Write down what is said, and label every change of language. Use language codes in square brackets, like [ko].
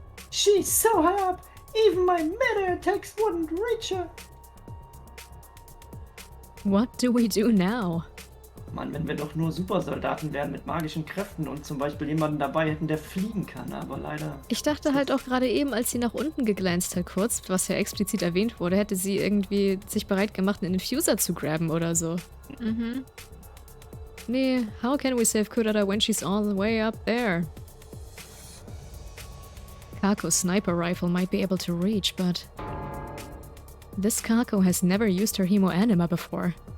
[en] She's so high up, even my mid-air attacks wouldn't reach her. What do we do now? [de] Mann, wenn wir doch nur Supersoldaten wären mit magischen Kräften und zum Beispiel jemanden dabei hätten, der fliegen kann, aber leider... Ich dachte halt auch gerade eben, als sie nach unten geglänzt hat kurz, was ja explizit erwähnt wurde, hätte sie irgendwie sich bereit gemacht, einen Infuser zu grabben oder so. Nee, [en] how can we save Kurara when she's all the way up there? Kako's sniper rifle might be able to reach, but... This Kako has never used her hemo anima before.